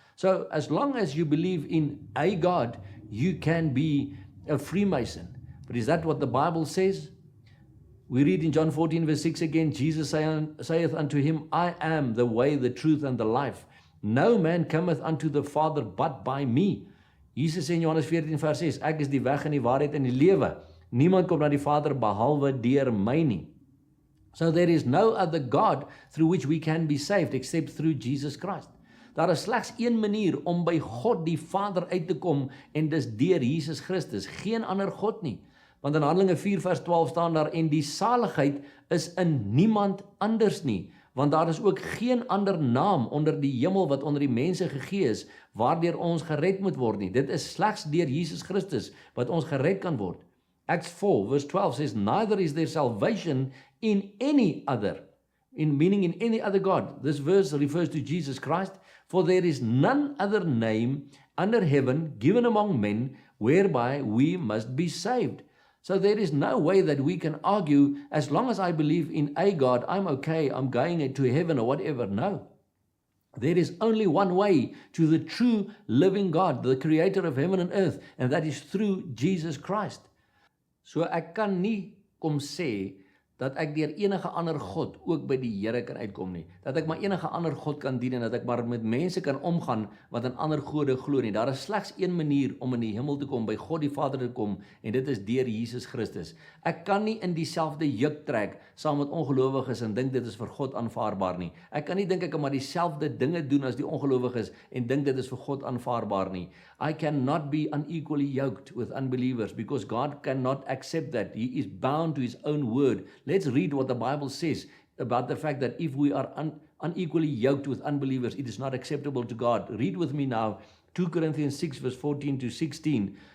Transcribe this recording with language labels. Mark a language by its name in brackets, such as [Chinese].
[English] So as long as you believe in a God, you can be a Freemason. But is that what the Bible says? We read in John 14 verse 6 again, Jesus saith unto him, I am the way, the truth, and the life. No man cometh unto the Father but by me. [Afrikaans] Jesus sê in Johannes 14 vers 6, ek is die weg en die waarheid en die lewe. Niemand kom na die Vader behalwe deur my nie. [English] So there is no other God through which we can be saved except through Jesus Christ. [Afrikaans] Daar is slegs een manier om by God die Vader uit te kom, en dis deur Jesus Christus, geen ander God nie. Want in Handelinge 4 vers 12 staan daar, en die saligheid is in niemand anders nie, want daar is ook geen ander naam onder die hemel wat onder die mense gegee is, waardeur ons gered moet word nie. Dit is slegs deur Jesus Christus wat ons gered kan word. [English] Acts 4 verse 12 says, neither is there salvation in any other, meaning in any other God. This verse refers to Jesus Christ, for there is none other name under heaven given among men whereby we must be saved. So there is no way that we can argue, as long as I believe in a God, I'm okay, I'm going to heaven or whatever. No. There is only one way to the true living God, the creator of heaven and earth, and that is through Jesus Christ. [Afrikaans] So ek kan nie kom sê dat ek deur enige ander God ook by die Here kan uitkom nie. Dat ek maar enige ander God kan dien en dat ek maar met mense kan omgaan wat aan ander gode glo nie. Daar is slegs een manier om in die hemel te kom, by God die Vader te kom, en dit is deur Jesus Christus. Ek kan nie in dieselfde juk trek saam met ongelowiges en dink dit is vir God aanvaarbaar nie. Ek kan nie dink ek kan maar dieselfde dinge doen as die ongelowiges en dink dit is vir God aanvaarbaar nie. [English] I cannot be unequally yoked with unbelievers because God cannot accept that. He is bound to his own word. Let's read what the Bible says about the fact that if we are unequally yoked with unbelievers, it is not acceptable to God. Read with me now, 2 Corinthians 6 verse 14 to 16.